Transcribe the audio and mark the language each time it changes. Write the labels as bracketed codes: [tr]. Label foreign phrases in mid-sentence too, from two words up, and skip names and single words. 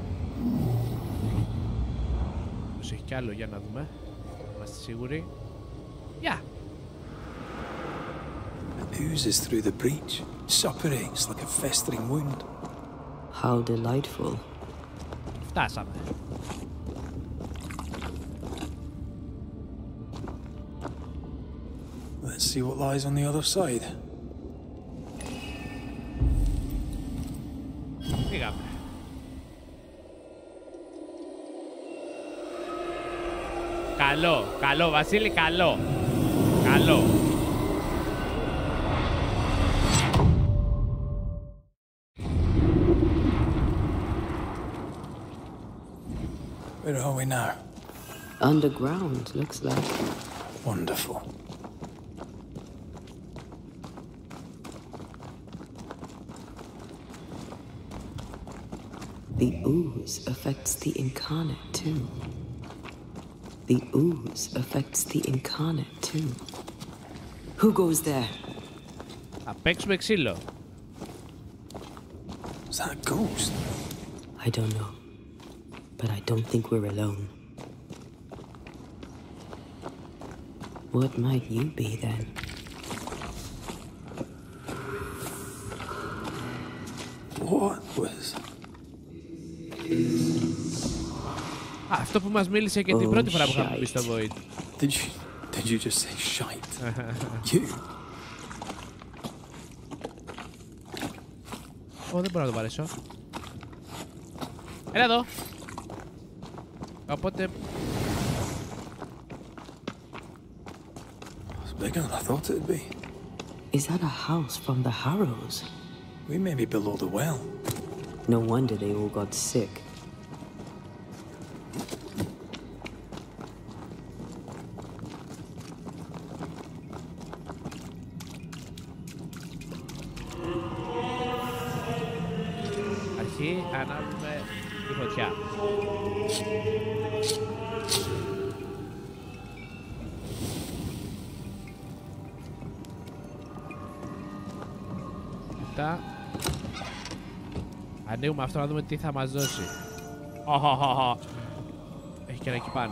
[el] Πώς έχει κι άλλο, για να δούμε. Είμαστε σίγουροι. [en] Yeah. It oozes through the breach. Suppurates like a festering wound. How delightful. [el] Φτάσαμε. [en] Let's see what lies on the other side. [el] Πήγαμε. Καλό, καλό, Βασίλη, καλό. Καλό. [en] Where are we now? Underground, looks like. Wonderful. The ooze affects the incarnate too. The ooze affects the incarnate too. Who goes there? [el] Θα παίξουμε ξύλο. [en] Is that a ghost? I don't know. But I don't think we're alone. What might you be then? What was... [el] Αυτό που μας μίλησε και την πρώτη φορά που είχαμε μπει στο Void. [en] Did you just say shite? You? [el] Δεν μπορώ να το παρέσω. Έλα εδώ. Οπότε... [en] It's bigger than I thought it'd be. Is that a house from the Harrows? We may be below the well. No wonder they all got sick. [el] Αρχή, ανάβουμε τη φωτιά. Μετά ανοίγουμε αυτό να δούμε τι θα μας δώσει. Έχει και ένα εκεί πάνω.